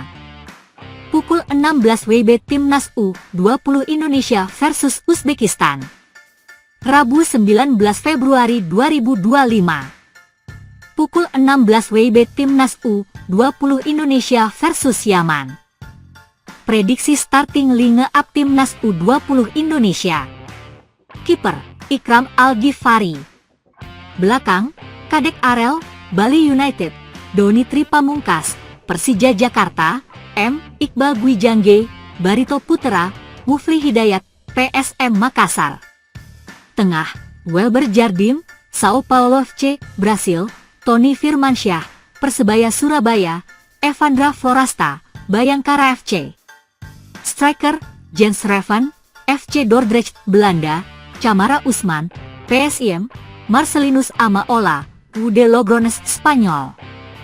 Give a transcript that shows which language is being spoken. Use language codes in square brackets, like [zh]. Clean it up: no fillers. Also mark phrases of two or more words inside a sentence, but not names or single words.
[id] Pukul 16 WIB Timnas U20 Indonesia versus Uzbekistan. Rabu 19 Februari 2025. Pukul 16 WIB Timnas U20 Indonesia versus Yaman. Prediksi starting line-up Timnas U20 Indonesia. Kiper, Ikram Al-Ghifari. Belakang, Kadek Arel, Bali United, Doni Tri Pamungkas, Persija Jakarta, M. Iqbal Gwijangge, Barito Putra, Mufli Hidayat, PSM Makassar. Tengah, Welber Jardim, Sao Paulo FC, Brasil, Tony Firmansyah, Persebaya Surabaya, Evandra Florasta, Bayangkara FC. Striker, Jens Reven, FC Dordrecht, Belanda, Camara Usman, PSIM, Marcelinus Amaola, UD Logrones, Spanyol.